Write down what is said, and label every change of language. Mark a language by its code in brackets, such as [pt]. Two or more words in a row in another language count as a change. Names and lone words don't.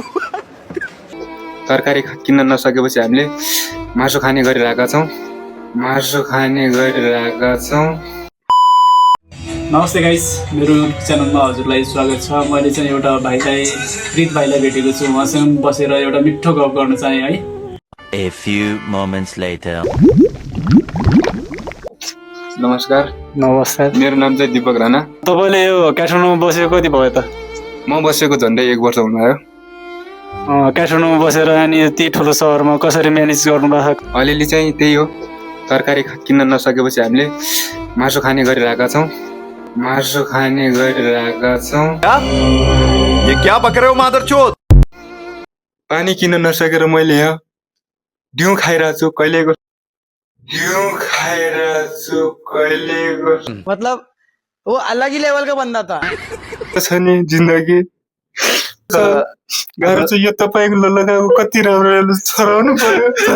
[ne] तरकारी किन्न नसकेपछि हामीले मासु खाने गरिरहेका छौँ। नमस्ते गाइस, मेरो च्यानलमा हजुरलाई स्वागत छ। मैले चाहिँ एउटा भाइलाई, प्रित भाइलाई भेटेको छु। उहाँसँग बसेर एउटा मिठो गफ गर्न चाहे है। [en] A few moments later. [ne] नमस्कार। नमस्कार। मेरो नाम चाहिँ दीपक राणा। तपाईँले यो काठमाडौँमा बसेको कति भयो त? म बसेको झन्डै 1 वर्ष हुनु आयो। काठमाडौँमा बसेर अनि यति ठुलो सहरमा कसरी म्यानेज गर्नुभएको? अलिअलि चाहिँ त्यही हो, तरकारी किन्न नसकेपछि हामीले मासु खाने गरिरहेका छौँ। [hi] ये क्या बक रहे हो मादरचोद? [ne] पानी किन्न नसकेर मैले यहाँ ढिउ खाइरहेको छु कहिलेको। [hi] मतलब वो अलग ही लेवल का बंदा था। [ne] छ नि जिन्दगी। गाह्रो चाहिँ यो तपाईँको लगाएको कति राम्रो छराउनु पर्यो।